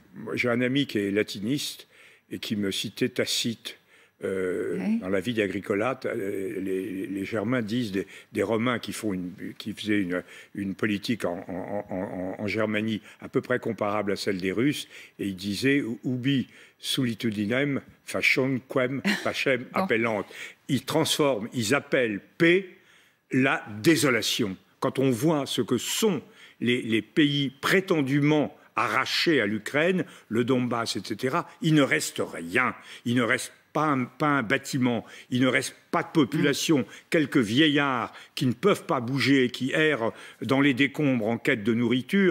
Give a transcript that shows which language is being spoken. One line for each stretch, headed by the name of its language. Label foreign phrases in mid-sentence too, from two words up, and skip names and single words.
French: J'ai un ami qui est latiniste et qui me citait Tacite. Dans la vie d'Agricola, les Germains disent des Romains qui faisaient une politique en Germanie à peu près comparable à celle des Russes, et ils disaient
Latin: ubi solitudinem facem quem pacem appellant.
French: Ils transforment, ils appellent paix la désolation. Quand on voit ce que sont les pays prétendument arrachés à l'Ukraine, le Donbass, etc., il ne reste rien. Il ne reste pas un bâtiment, il ne reste pas de population, quelques vieillards qui ne peuvent pas bouger et qui errent dans les décombres en quête de nourriture.